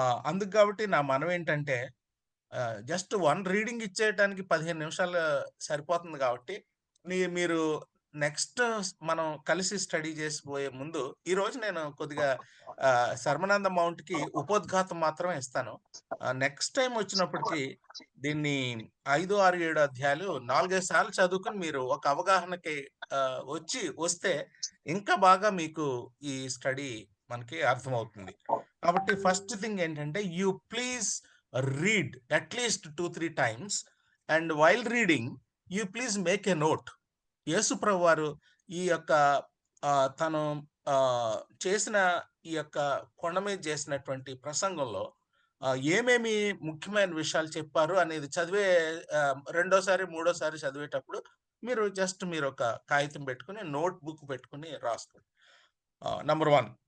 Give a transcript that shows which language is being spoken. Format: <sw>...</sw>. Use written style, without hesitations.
<te>అందుకు కాబట్టి నా మనం ఏంటంటే, జస్ట్ 1 రీడింగ్ ఇచ్చేయటానికి 15 నిమిషాలు సరిపోతుంది కాబట్టి, మీరు నెక్స్ట్ మనం కలిసి స్టడీ చేసిపోయే ముందు ఈరోజు నేను కొద్దిగా శర్మనంద మౌంట్కి ఉపోద్ఘాతం మాత్రమే ఇస్తాను. నెక్స్ట్ టైం వచ్చినప్పటికీ దీన్ని 5, 6, 7 అధ్యాయాలు 4-5 సార్లు చదువుకుని మీరు ఒక అవగాహనకి వస్తే ఇంకా బాగా మీకు ఈ స్టడీ మనకి అర్థమవుతుంది. కాబట్టి ఫస్ట్ థింగ్ ఏంటంటే,</te> <en>You please read at least 2-3 times, and while reading you please make a note.</en> <te>యేసు ప్రభు వారు ఈ యొక్క తను చేసిన ఈ యొక్క కొండ మీద చేసినటువంటి ప్రసంగంలో ఏమేమి ముఖ్యమైన విషయాలు చెప్పారు అనేది చదివే రెండోసారి మూడోసారి చదివేటప్పుడు మీరు ఒక కాగితం పెట్టుకుని, నోట్ బుక్ పెట్టుకుని రాసుకోండి. నంబర్ 1.</te>